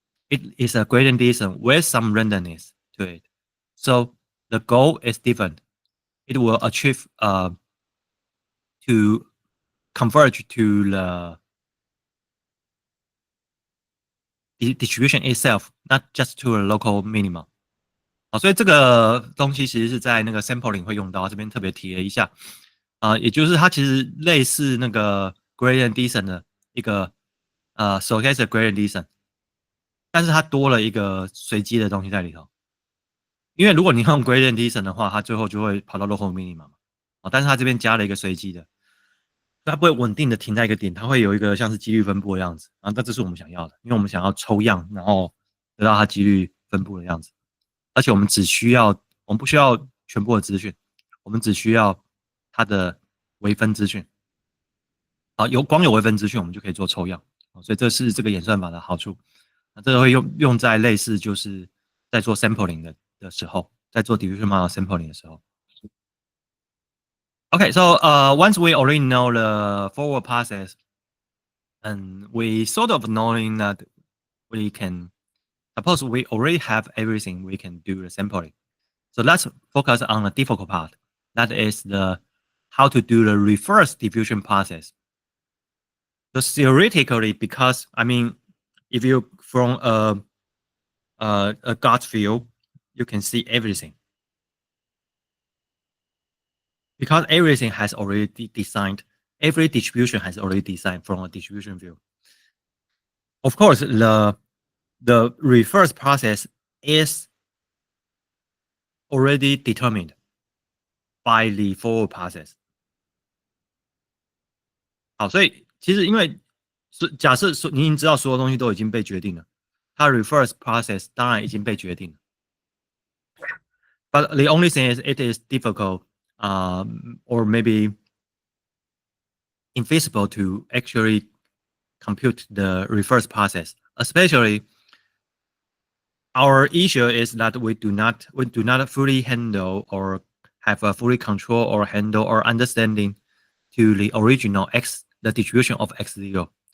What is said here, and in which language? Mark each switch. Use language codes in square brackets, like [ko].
[en] It is a gradient descent with some randomness to it. So the goal is different. It will achieve to converge to the distribution itself, not just to a local minimum. [zh] 好，所以这个东西其实是在那个 sampling 会用到，这边特别提了一下。也就是它其实类似那个 gradient descent 的一个stochastic gradient descent，但是它多了一个随机的东西在里头。因为如果你用 gradient descent 的话，它最后就会跑到 local minimum 嘛。但是它这边加了一个随机的，它不会稳定的停在一个点，它会有一个像是几率分布的样子。那这是我们想要的，因为我们想要抽样，然后得到它几率分布的样子。而且我们不需要全部的资讯，我们只需要它的微分资讯。光有微分资讯，我们就可以做抽样。所以这是这个演算法的好处。这个会用在类似就是在做 sampling 的时候，在做 diffusion model sampling 的时候。 [en] Okay, so once we already know the forward process, and we sort of knowing that we can, suppose we already have everything, we can do the sampling. So let's focus on the difficult part. That is the how to do the reverse diffusion process. So theoretically, because if you from a gut feel, you can see everything. Because everything has already designed, every distribution has already designed from a distribution view. Of course, the reverse process is already determined by the forward process. [zh] 好，所以其实因为假设说你已经知道所有东西都已经被决定了，它 reverse process 当然已经被决定了。 [en] But the only thing is it is difficult, or maybe infeasible to actually compute the reverse process. Especially, our issue is that we do not fully handle or have a fully control or handle or understanding to the original the distribution of x0.